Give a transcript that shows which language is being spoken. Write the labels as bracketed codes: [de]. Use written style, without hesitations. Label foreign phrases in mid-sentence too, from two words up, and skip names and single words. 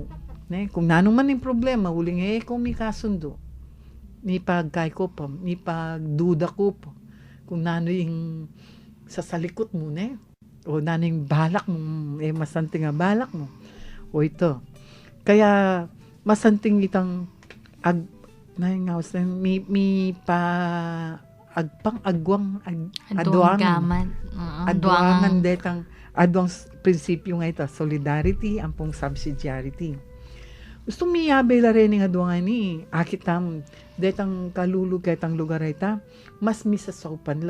[pam] Kung nanong man yung problema, huling kung may kasundo, may pagkay ko pa, may pagduda ko pa, kung nano yung sasalikot mo, o nano yung balak mo, masanting nga balak mo. O ito. Kaya, masanting itang adwangan detang adwang prinsipyo nga ito, solidarity, ampong subsidiarity. Gusto miyabe la rin nga adwangan ni akitam detang kalulug ketang lugar ita, mas misasaupan la.